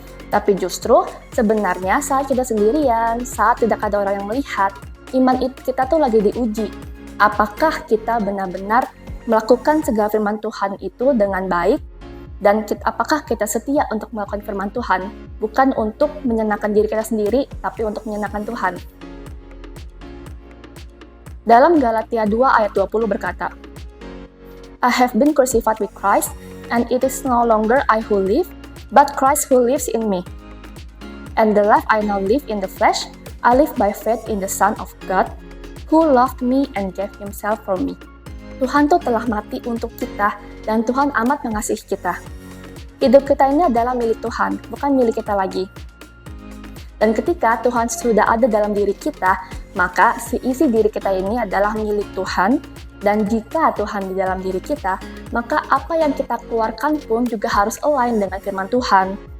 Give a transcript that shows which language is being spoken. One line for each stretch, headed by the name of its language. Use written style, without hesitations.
Indonesian: Tapi justru sebenarnya saat kita sendirian, saat tidak ada orang yang melihat, iman kita tuh lagi diuji. Apakah kita benar-benar melakukan segala firman Tuhan itu dengan baik, dan apakah kita setia untuk melakukan firman Tuhan, bukan untuk menyenangkan diri kita sendiri, tapi untuk menyenangkan Tuhan. Dalam Galatia 2 ayat 20 berkata,
English: "I have been crucified with Christ, and it is no longer I who live, but Christ who lives in me. And the life I now live in the flesh, I live by faith in the Son of God, who loved me and gave himself for me."
Indonesian: Tuhan tuh telah mati untuk kita, dan Tuhan amat mengasihi kita. Hidup kita ini adalah milik Tuhan, bukan milik kita lagi. Dan ketika Tuhan sudah ada dalam diri kita, maka isi diri kita ini adalah milik Tuhan. Dan jika Tuhan di dalam diri kita, maka apa yang kita keluarkan pun juga harus align dengan firman Tuhan.